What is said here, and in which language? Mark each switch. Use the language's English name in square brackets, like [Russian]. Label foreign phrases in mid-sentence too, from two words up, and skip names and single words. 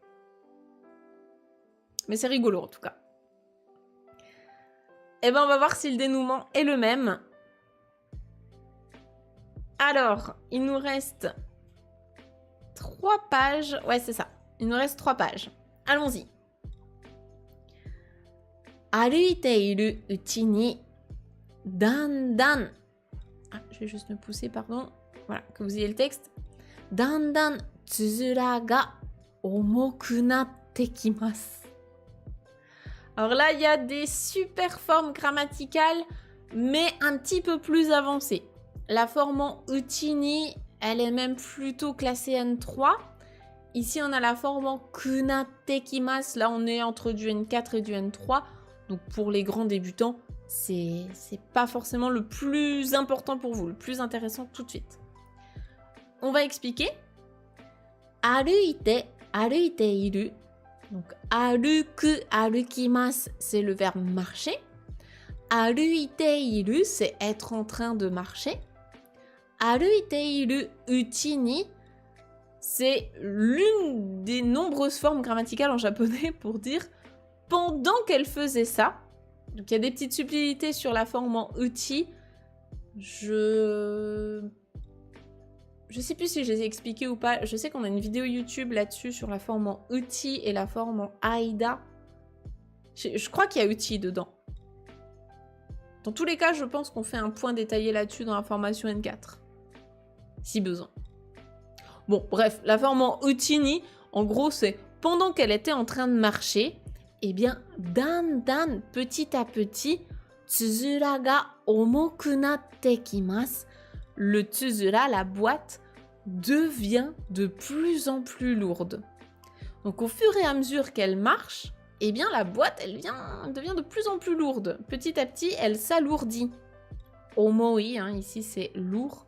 [French] Mais c'est rigolo, en tout cas. Eh ben, on va voir si le dénouement est le même. Alors, il nous reste 3 pages. Ouais, c'est ça. Il nous reste 3 pages. Allons-y. [Japanese] 歩いているうちに、だんだん、 [French] je vais juste me pousser, pardon. Voilà, que vous ayez le texte. [Japanese] だんだんつづらが重くなってきます。 [French] Alors là, il y a des super formes grammaticales, mais un petit peu plus avancées. La forme en utini, elle est même plutôt classée N3. Ici, on a la forme en [Japanese] くなってきます. [French] Là, on est entre du N4 et du N3. Donc, pour les grands débutants, c'est pas forcément le plus important pour vous, le plus intéressant tout de suite. On va expliquer. [Japanese] 歩いて、歩いている. [French] Donc, [Japanese] 歩く、歩きます, [French] c'est le verbe marcher. [Japanese] 歩いている, [French] c'est être en train de marcher. [Japanese] 歩いているうちに, [French] c'est l'une des nombreuses formes grammaticales en japonais pour dire pendant qu'elle faisait ça. Donc il y a des petites subtilités sur la forme en uchi. Je sais plus si je les ai expliquées ou pas. Je sais qu'on a une vidéo YouTube là-dessus sur la forme en uchi et la forme en aida. Je crois qu'il y a uchi dedans. Dans tous les cas, je pense qu'on fait un point détaillé là-dessus dans la formation N4. Si besoin. Bon, bref, la forme en utini, en gros, c'est pendant qu'elle était en train de marcher, eh bien, dan dan, petit à petit, [Japanese] つづらが重くなってきます. [French] Le tsuzura, la boîte, devient de plus en plus lourde. Donc, au fur et à mesure qu'elle marche, eh bien, la boîte, elle devient de plus en plus lourde. Petit à petit, elle s'alourdit. Omoi, ici, c'est lourd.